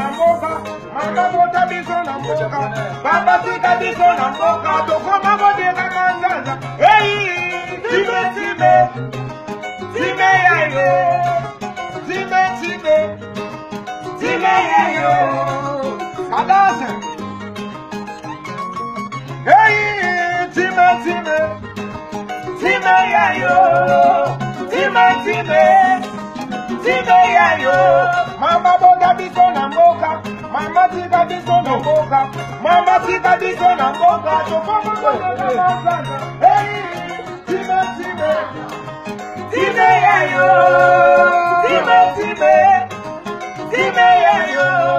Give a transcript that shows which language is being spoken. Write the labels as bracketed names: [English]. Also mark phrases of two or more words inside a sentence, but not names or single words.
[Lingala] mboka, mama bota biso na mboka, papa tika biso na mboka, tokoma bodeka manzaza. [English] Hey, time time, time yayo, time time, time yayo. Kadase. Hey, time time, time yayo, time time. [Lingala] Time yayo, mama boda biso na mboka, mama tika biso na mboka, mama tika biso na mboka, tokoma bodeka manzaza. [English] Hey, time time, time yayo, time time, time yayo.